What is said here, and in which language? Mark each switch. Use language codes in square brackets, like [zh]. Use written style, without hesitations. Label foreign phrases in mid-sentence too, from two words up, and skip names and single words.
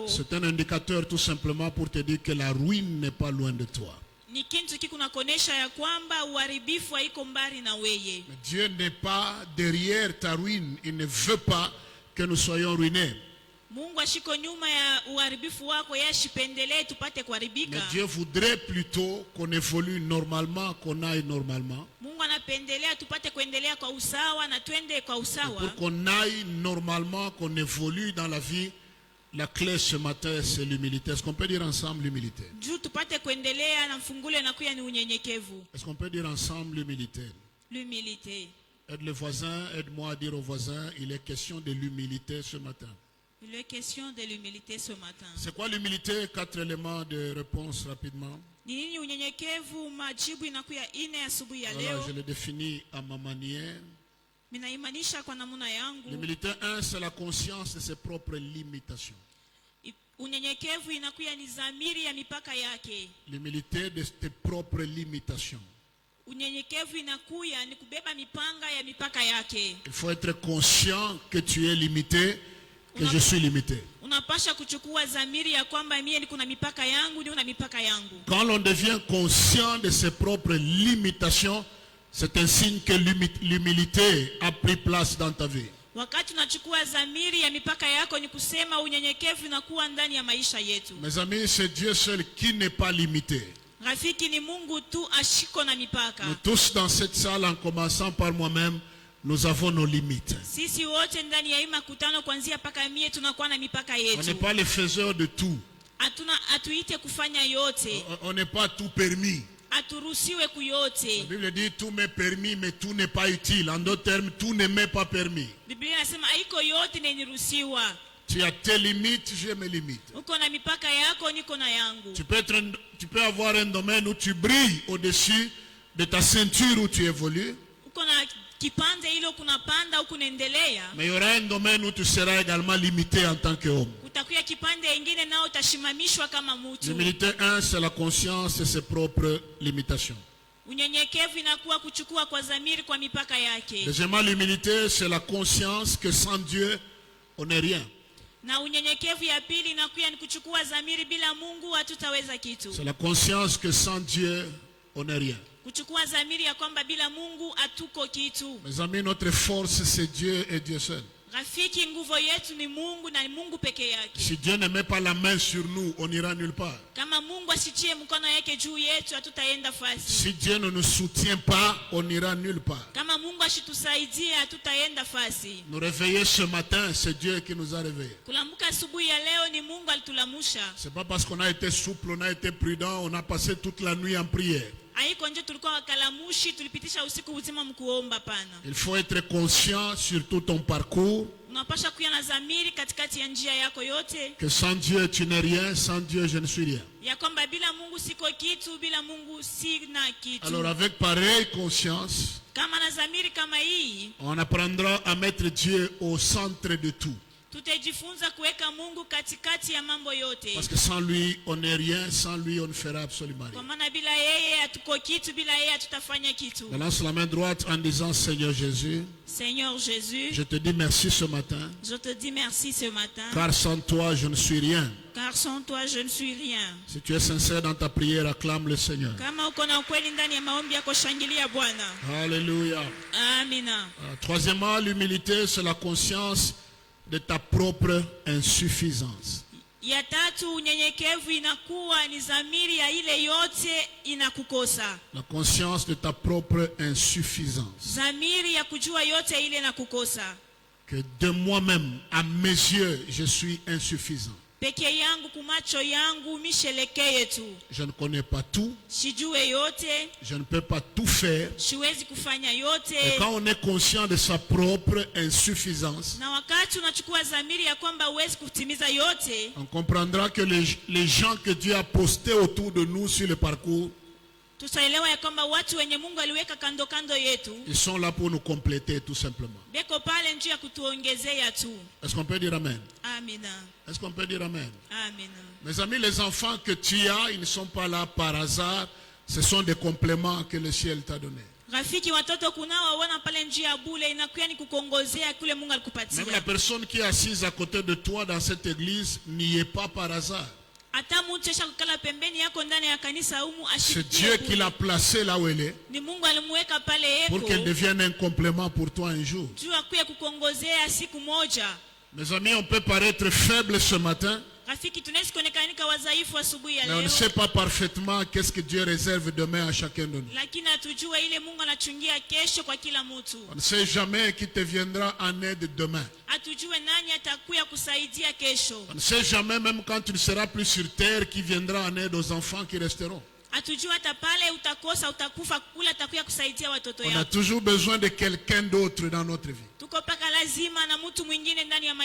[fr] c'est un indicateur tout simplement pour te dire que la ruine n'est pas loin de toi. [sw] ni kitu kikunakonesha ya kwamba uharibifu haiko mbali na weye. [fr] Mais Dieu n'est pas derrière ta ruine. Il ne veut pas que nous soyons ruinés. [sw] Mungu ashiko nyuma ya uharibifu wako, yeye ashipendelee tupate [fr] Mais [sw] kuharibika. [fr] Dieu voudrait plutôt qu'on évolue normalement, qu'on aille normalement. [sw] Mungu anapendelea tupate kuendelea kwa usawa na twende kwa [fr] Et [sw] usawa. [fr] pour qu'on aille normalement, qu'on évolue dans la vie, la clé ce matin, c'est l'humilité. Est-ce qu'on peut dire ensemble l'humilité? [sw] Juu tupate kuendelea na mfungulo inakuya ni unyenyekevu. [fr] Est-ce qu'on peut dire ensemble l'humilité? L'humilité. Aide le voisin, aide-moi à dire au voisin, il est question de l'humilité ce matin. Il est question de l'humilité ce matin. C'est quoi l'humilité? 4 éléments de réponse rapidement. [sw] Ni nini unyenyekevu? Majibu inakuya ine asubuhi ya [fr] Voilà, [sw] leo. [fr] je le définis à ma manière. [sw] Minaimanisha kwa namuna yangu. [fr] L'humilité 1, c'est la conscience de ses propres limitations. [sw] Unyenyekevu inakuya ni dhamiri ya mipaka yake. [fr] L'humilité de tes propres limitations. [sw] Unyenyekevu inakuya ni kubeba mipanga ya mipaka yake. [fr] Il faut être conscient que tu es limité, que je suis limité. [sw] Unapasha kuchukua dhamiri ya kwamba mie niko na mipaka yangu, ni una mipaka yangu. [fr] Quand l'on devient conscient de ses propres limitations, c'est un signe que l'humilité a pris place dans ta vie. [sw] Wakati unachukua dhamiri ya mipaka yako, ni kusema unyenyekevu inakuwa ndani ya maisha yetu. [fr] Mes amis, c'est Dieu seul qui n'est pas limité. [sw] Rafiki, ni Mungu tu ashiko na mipaka. [fr] Nous tous dans cette salle, en commençant par moi-même, nous avons nos limites. [sw] Sisi wote ndani ya hii makutano kuanzia paka mie tunakuwa na mipaka [fr] On n'est [sw] yetu. [fr] pas les faiseurs de tout. [sw] Atuite kufanya yote. [fr] On n'est pas tout permis. [sw] Aturuhusiwe [fr] La [sw] kuyote. [fr] Bible dit tout m'est permis, mais tout n'est pas utile. En d'autres termes, tout ne m'est pas permis. [sw] Biblia inasema haiko yote na niruhusiwa. [fr] Tu as tes limites, j'ai mes limites. [sw] Uko na mipaka yako, niko na yangu. [fr] Tu peux avoir un domaine où tu brilles au-dessus de ta ceinture où tu évolues. [sw] Uko na kipande ile kunapanda huku naendelea. [fr] Mais il y aura un domaine où tu seras également limité en tant qu'homme. [sw] Utakuya kipande ingine nao utashimamishwa kama mtu. [fr] L'humilité 1, c'est la conscience et ses propres limitations. [sw] Unyenyekevu inakuwa kuchukua kwa dhamiri kwa mipaka yake. [fr] Deuxièmement, l'humilité, c'est la conscience que sans Dieu, on n'est rien. [sw] Na unyenyekevu ya pili inakuwa ni kuchukua dhamiri, bila Mungu hatutaweza kitu. [fr] C'est la conscience que sans Dieu, on n'est rien. [sw] Kuchukua dhamiri ya kwamba bila Mungu hatuko kitu. [fr] Mes amis, notre force, c'est Dieu et Dieu seul. [sw] Rafiki, nguvu yetu ni Mungu na ni Mungu peke yake. [fr] Si Dieu ne met pas la main sur nous, on n'ira nulle part. [sw] Kama Mungu asitie mkono yake juu yetu, hatutaenda fasi. [fr] Si Dieu ne nous soutient pas, on n'ira nulle part. [sw] Kama Mungu asitusaidie, hatutaenda fasi. [fr] Nous réveiller ce matin, c'est Dieu qui nous a réveillés. [sw] Kulamka asubuhi ya leo ni Mungu alitulamusha. [fr] C'est pas parce qu'on a été souple, on a été prudent, on a passé toute la nuit en prière. [sw] Haiko nje tulikuwa wakalamushi, tulipitisha usiku uzima mkuomba pana. [fr] Il faut être conscient sur tout ton parcours [sw] Unapasha kuwa na dhamiri katikati ya njia yako yote, [fr] que sans Dieu tu n'es rien, sans Dieu je ne suis rien. [sw] ya kwamba bila Mungu siko kitu, bila Mungu sina kitu. [fr] Alors avec pareille conscience, [sw] Kama na dhamiri kama hii, [fr] on apprendra à mettre Dieu au centre de tout. [sw] tutajifunza kuweka Mungu katikati ya mambo yote. [fr] Parce que sans lui, on n'est rien, sans lui, on ne fera absolument [sw] Kwa [fr] rien. [sw] maana bila yeye hatuko kitu, bila yeye hatutafanya kitu. [fr] Balance la main droite en disant, Seigneur Jésus, Seigneur Jésus, je te dis merci ce matin, je te dis merci ce matin, car sans toi, je ne suis rien. car sans toi je ne suis rien. Si tu es sincère dans ta prière, acclame le Seigneur. [sw] Kama uko na ukweli ndani ya maombi yako, shangilia Bwana. [fr] Alléluia. [sw] Amina. [fr] Troisièmement, l'humilité, c'est la conscience de ta propre insuffisance. [sw] Ya tatu, unyenyekevu inakuwa ni dhamiri ya ile yote inakukosa. [fr] La conscience de ta propre insuffisance. [sw] Dhamiri ya kujua yote ile inakukosa. [fr] Que de moi-même, à mes yeux, je suis insuffisant. [sw] Peke yangu, kumacho yangu, mishelekeye tu. [fr] Je ne connais pas tout. [sw] Sijue yote. [fr] Je ne peux pas tout faire. [sw] Siwezi kufanya yote. [fr] Et quand on est conscient de sa propre insuffisance, [sw] Na wakati unachukua dhamiri ya kwamba huwezi kutimiza yote, [fr] on comprendra que les gens que Dieu a postés autour de nous sur le parcours, [sw] tutaelewa ya kwamba watu wenye Mungu aliweka kando kando yetu, [fr] ils sont là pour nous compléter tout simplement. [sw] beko pale njia ya kutuongezea tu. [fr] Est-ce qu'on peut dire Amen? [sw] Amina. [fr] Est-ce qu'on peut dire Amen? [sw] Amina. [fr] Mes amis, les enfants que tu as, ils ne sont pas là par hasard. Ce sont des compléments que le ciel t'a donnés. [sw] Rafiki, watoto kunao wana pale njia bule, inakuwa ni kukongozea kule Mungu [fr] Même [sw] alikupatia. [fr] la personne qui est assise à côté de toi dans cette église n'y est pas par hasard. [sw] Hata mtu esha kukala pembeni yako ndani ya kanisa humu [fr] C'est Dieu qui l'a placée là où elle est [sw] ni Mungu alimweka pale [fr] pour qu'elle [sw] yeko [fr] devienne un complément pour toi un jour. [sw] juu akuye kukongozea siku moja. [fr] Mes amis, on peut paraître faible ce matin, [sw] Rafiki, tunaweza kuonekanika wadhaifu asubuhi ya [fr] mais on ne [sw] leo, [fr] sait pas parfaitement qu'est-ce que Dieu réserve demain à chacun de nous. [sw] lakini hatujue ile Mungu anachungia kesho kwa kila mtu. [fr] On ne sait jamais qui te viendra en aide demain. [sw] Hatujue nani atakuya kusaidia kesho. [fr] On ne sait jamais, même quand tu ne seras plus sur terre, qui viendra en aide aux enfants qui resteront. [sw] Hatujue hata pale utakosa, utakufa, kula atakuya kusaidia watoto [fr] On a [sw] yako. [fr] toujours besoin de quelqu'un d'autre dans notre vie. [sw] Tuko paka lazima na mtu mwingine ndani ya